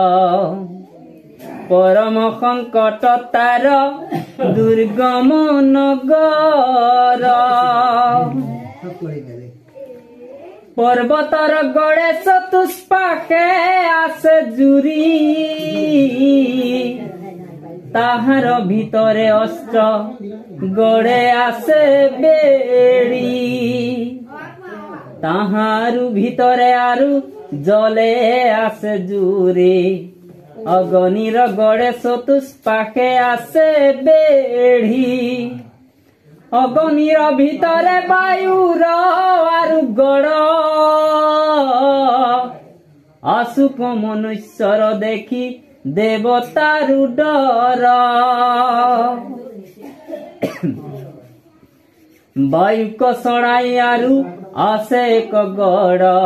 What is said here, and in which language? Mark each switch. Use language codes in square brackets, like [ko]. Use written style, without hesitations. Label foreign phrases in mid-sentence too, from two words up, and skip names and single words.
[as] পৰম সংকট তাৰ দুৰ্গম নগৰ পৰ্বতৰ গড়ে চতুষ্পাশে আছে জুৰি তাহাৰ ভিতৰে অস্ত্ৰ গড়ে আছে বেৰি তাহাৰু ভিতরে আরু জলে আছে জুরে অগনির গড়ে চতুষ্পাশে আছে বেড়ি অগনির ভিতরে বায়ুর আরু গড় অসুখ মনুষ্যর দেখি দেবতারু ডর বায়ুক সড়াই আরু আছে এক গড়